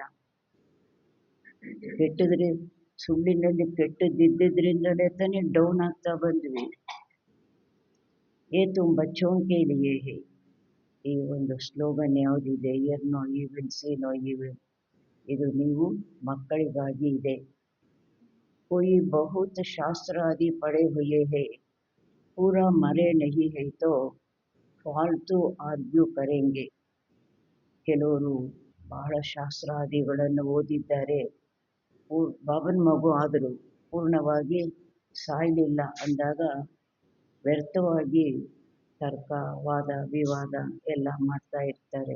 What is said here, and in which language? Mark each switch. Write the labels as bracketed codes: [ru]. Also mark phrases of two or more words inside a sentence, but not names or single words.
[kn] ಕೆಟ್ಟದ್ರೆ ಸುಳ್ಳಿನಲ್ಲಿ ಕೆಟ್ಟದ್ದಿದ್ದರಿಂದಲೇ ತಾನೇ ಡೌನ್ ಆಗ್ತಾ ಬಂದ್ವಿ. [hi] ये तुम बच्चों के लिए है. [kn] ಈ ಒಂದು ಸ್ಲೋಗನ್ ಯಾವುದಿದೆ, [en] hear no evil, see no evil, [kn] ಇದು ನೀವು ಮಕ್ಕಳಿಗಾಗಿ ಇದೆ. [hi] कोई बहुत शास्त्र आदि पढ़े हुए है, पूरा मरे नहीं है तो फालतू आर्ग्यू करेंगे. [kn] ಕೆಲವರು ಬಹಳ ಶಾಸ್ತ್ರಾದಿಗಳನ್ನು ಓದಿದ್ದಾರೆ, ಬಾಬನ ಮಗು ಆದರೂ ಪೂರ್ಣವಾಗಿ ಸಾಯಲಿಲ್ಲ ಅಂದಾಗ ವ್ಯರ್ಥವಾಗಿ ತರ್ಕ ವಾದ ವಿವಾದ ಎಲ್ಲ ಮಾಡ್ತಾ ಇರ್ತಾರೆ.